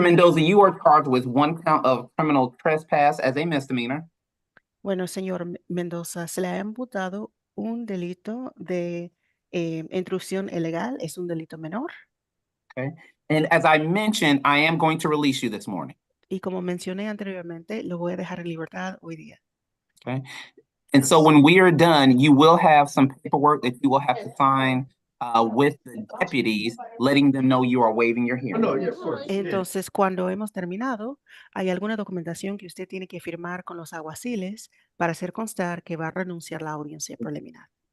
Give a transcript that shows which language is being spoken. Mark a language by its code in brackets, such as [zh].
[en] Mendoza, you are charged with 1 count of criminal trespass as a misdemeanor. [es] Bueno, señor Mendoza, se le ha imputado un delito de intrusión ilegal, es un delito menor. [en] Okay. And as I mentioned, I am going to release you this morning. [es] Y como mencioné anteriormente, lo voy a dejar en libertad hoy día. [en] Okay. And so when we are done, you will have some paperwork that you will have to sign with the deputies, letting them know you are waiving your hearing. [es] Entonces, cuando hemos terminado, hay alguna documentación que usted tiene que firmar con los alguaciles para hacer constar que va a renunciar a la audiencia preliminar.